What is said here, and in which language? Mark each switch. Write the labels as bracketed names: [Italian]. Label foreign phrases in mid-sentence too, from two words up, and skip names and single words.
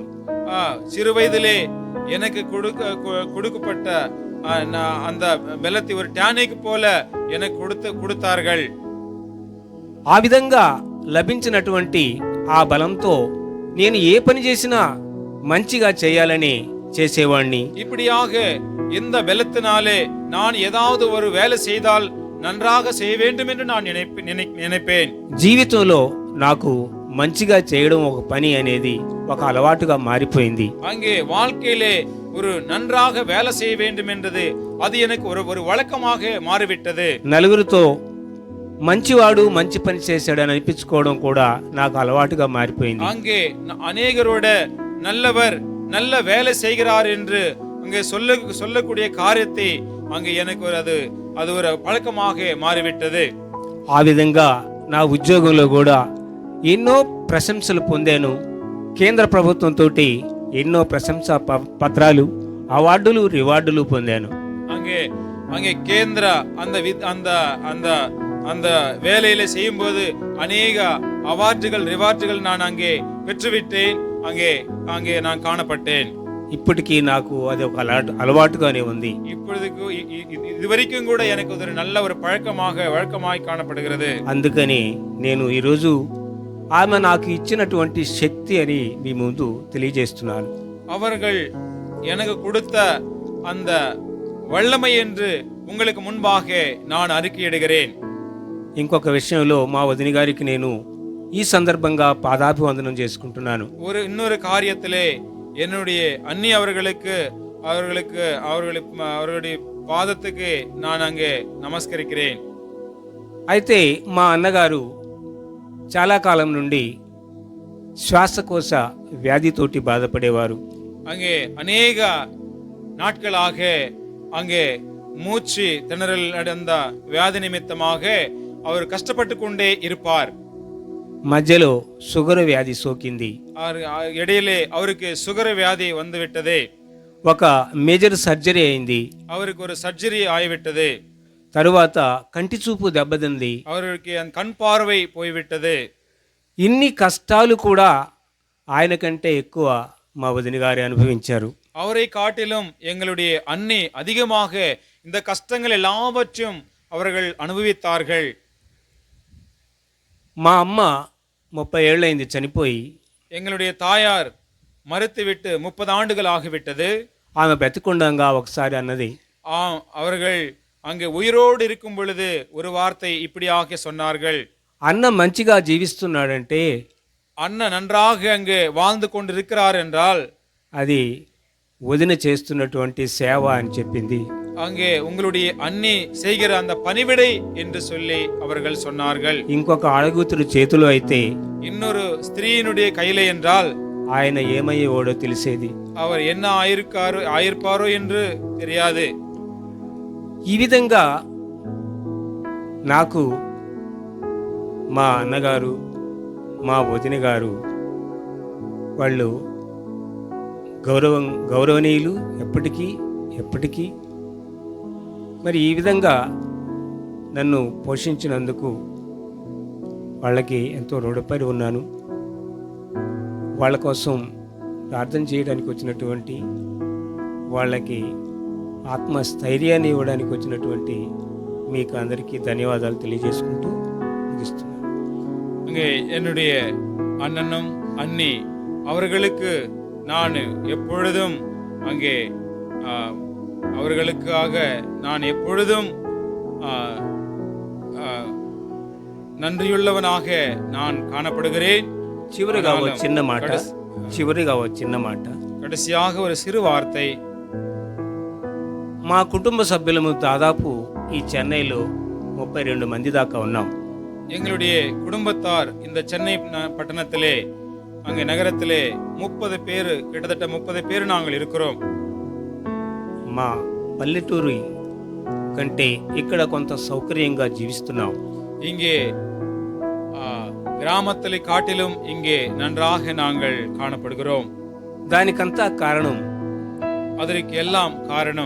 [Tamil] சிறு வயதிலே எனக்கு கொடுக்கப்பட்ட அந்த பலத்தை ஒரு டானிக் போல எனக்கு கொடுத்தார்கள். [Telugu] ఆ విధంగా లభించినటువంటి ఆ బలంతో నేను ఏ పని చేసినా మంచిగా చేయాలని చేసేవాణ్ణి. [Tamil] இப்படியாக இந்த பலத்தினாலே நான் ஏதாவது ஒரு வேலை செய்தால் நன்றாக செய்ய வேண்டும் என்று நான் நினைப்பேன். [Telugu] జీవితంలో నాకు మంచిగా చేయడం ఒక పని అనేది ఒక అలవాటుగా మారిపోయింది. [Tamil] அங்கே வாழ்க்கையிலே ஒரு நன்றாக வேலை செய்ய வேண்டும் என்றது அது எனக்கு ஒரு வழக்கமாக மாறிவிட்டது. [Telugu] నలుగురితో మంచివాడు మంచి పని చేశాడని అనిపించుకోవడం కూడా నాకు అలవాటుగా మారిపోయింది. [Tamil] அங்கே அநேகரோட நல்லவர் நல்ல வேலை செய்கிறார் என்று அங்கே சொல்லக்கூடிய காரியத்தை அங்கே எனக்கு அது ஒரு பழக்கமாக மாறிவிட்டது. [Telugu] ఆ విధంగా నా ఉద్యోగంలో కూడా ఎన్నో ప్రశంసలు పొందాను. కేంద్ర ప్రభుత్వంతో ఎన్నో ప్రశంసా పత్రాలు, అవార్డులు, రివార్డులు పొందాను. [Tamil] அங்கே கேந்திர அந்த வேலையில செய்யும் போது அநேக அவார்டுகள் ரிவார்டுகள் நான் அங்கே பெற்றுவிட்டேன். அங்கே நான் காணப்பட்டேன். [Telugu] ఇప్పటికీ నాకు అది ఒక అలవాటుగానే ఉంది. [Tamil] இதுவரைக்கும் கூட எனக்கு ஒரு நல்ல ஒரு வழக்கமாய் காணப்படுகிறது. [Telugu] అందుకని నేను ఈరోజు ఆమె నాకు ఇచ్చినటువంటి శక్తి అని మీ ముందు తెలియజేస్తున్నాను. [Tamil] அவர்கள் எனக்கு கொடுத்த அந்த வல்லமை என்று உங்களுக்கு முன்பாக நான் அறிக்கையிடுகிறேன். [Telugu] ఇంకొక విషయంలో మా వదిన గారికి నేను ఈ సందర్భంగా పాదాభివందనం చేసుకుంటున్నాను. [Tamil] இன்னொரு காரியத்திலே என்னுடைய அண்ணி அவர்களுடைய பாதத்துக்கு நான் அங்கே நமஸ்கரிக்கிறேன். [Telugu] అయితే మా అన్నగారు చాలా కాలం నుండి శ్వాసకోశ వ్యాధితోటి బాధపడేవారు. [Tamil] அங்கே அநேக நாட்களாக அங்கே மூச்சு திணறல் நடந்த வியாதி நிமித்தமாக அவர் கஷ்டப்பட்டு கொண்டே இருப்பார். [Telugu] మధ్యలో షుగర్ వ్యాధి సోకింది. [Tamil] இடையிலே அவருக்கு சுகர் வியாதி வந்துவிட்டது. [Telugu] ఒక [English] major surgery [Telugu] అయింది. [Tamil] அவருக்கு ஒரு சர்ஜரி ஆகிவிட்டது. [Telugu] తరువాత కంటి చూపు దెబ్బతింది. [Tamil] அவருக்கு கண் பார்வை போய்விட்டது. [Telugu] ఇన్ని కష్టాలు కూడా ఆయన కంటే ఎక్కువ మా వదిన గారు అనుభవించారు. [Tamil] அவரை காட்டிலும் எங்களுடைய அண்ணி அதிகமாக இந்த கஷ்டங்கள் எல்லாவற்றையும் அவர்கள் அனுபவித்தார்கள். [Telugu] మా అమ్మ 30 ఏళ్ళైంది చనిపోయి. [Tamil] எங்களுடைய தாயார் மறுத்துவிட்டு 30 ஆண்டுகள் ஆகிவிட்டது. [Telugu] ఆమె బ్రతికుండగా ఒకసారి అన్నది, [Tamil] அவர்கள் அங்கே உயிரோடு இருக்கும் பொழுது ஒரு வார்த்தை இப்படியாக சொன்னார்கள். [Telugu] అన్న మంచిగా జీవిస్తున్నాడంటే, [Tamil] அண்ணன் நன்றாக அங்கே வாழ்ந்து கொண்டிருக்கிறார் என்றால் [Telugu] అది వదిన చేస్తున్నటువంటి సేవ అని చెప్పింది. [Tamil] அங்கே உங்களுடைய அண்ணி செய்கிற அந்த பணிவிடை என்று சொல்லி அவர்கள் சொன்னார்கள். [Telugu] ఇంకొక ఆడగూతురు చేతిలో అయితే, [Tamil] இன்னொரு ஸ்திரீயினுடைய கையிலே என்றால் [Telugu] ఆయన ఏమయ్యేవాడో తెలిసేది. [Tamil] அவர் என்ன ஆயிருப்பாரோ என்று தெரியாது. [Telugu] ఈ విధంగా నాకు మా అన్నగారు, మా వదిన గారు వాళ్ళు గౌరవనీయులు ఎప్పటికీ. మరి ఈ విధంగా నన్ను పోషించినందుకు వాళ్ళకి ఎంతో రుణపడి ఉన్నాను. వాళ్ళ కోసం ప్రార్థన చేయడానికి వచ్చినటువంటి వాళ్ళకి ఆత్మస్థైర్యాన్ని ఇవ్వడానికి వచ్చినటువంటి మీకు అందరికీ ధన్యవాదాలు తెలియజేసుకుంటూ ముగిస్తున్నాను. [Tamil] அங்கே என்னுடைய அண்ணனும் அண்ணி அவர்களுக்கு நான் எப்பொழுதும் அங்கே அவர்களுக்காக நான் எப்பொழுதும் நன்றியுள்ளவனாக நான் காணப்படுகிறேன். [Telugu] చివరిగా ఓ చిన్న మాట [Tamil] கடைசியாக ஒரு சிறு வார்த்தை. [Telugu] మా కుటుంబ సభ్యులము దాదాపు ఈ చెన్నైలో 32 మంది దాకా ఉన్నాం. [Tamil] எங்களுடைய குடும்பத்தார் இந்த சென்னை பட்டணத்திலே அங்கே நகரத்திலே 30 பேர், கிட்டத்தட்ட 30 பேர் நாங்கள் இருக்கிறோம். [Telugu] మా పల్లెటూరు కంటే ఇక్కడ కొంత సౌకర్యంగా జీవిస్తున్నాం. [Tamil] இங்கே கிராமத்திலே காட்டிலும் இங்கே நன்றாக நாங்கள் காணப்படுகிறோம். [Telugu] దానికంతా కారణం, [Tamil] அதற்கு எல்லாம் காரணம்